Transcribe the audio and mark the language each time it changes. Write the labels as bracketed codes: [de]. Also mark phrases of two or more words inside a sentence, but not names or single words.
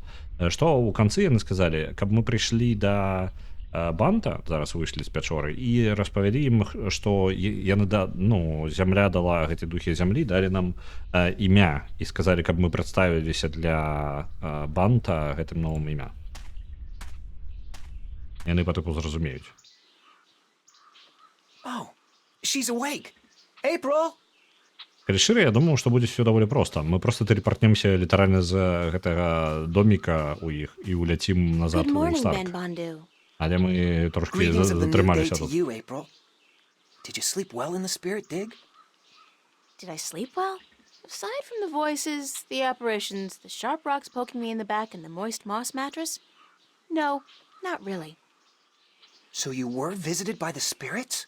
[be] Што ў канцы яны сказалі, каб мы прыйшлі да банта, зараз выйшлі з пячоры і распавялі ім, што яны ну зямля дала гэтай духі зямлі, далі нам імя і сказалі, каб мы прадставіліся для банта гэтым новым імя. Яны па тыпу зразумеюць. [en] Oh, she's awake. April! [be] Калі шчыра, я думаў, што будзе ўсё даволі проста. Мы проста тэлепартнемся літаральна з гэтага доміка ў іх і ўляцім назад [en] Good [be] у [en] morning, [be] старт. [en] Ben Bondu. [be] Але мы трошки [en] Greetings of the new day [be] затрымаліся [en] to [be] тут. [en] you, April. Did you sleep well in the spirit dig? Did I sleep well? Aside from the voices, the apparitions, the sharp rocks poking me in the back, and the moist moss mattress? No, not really. So you were visited by the spirits?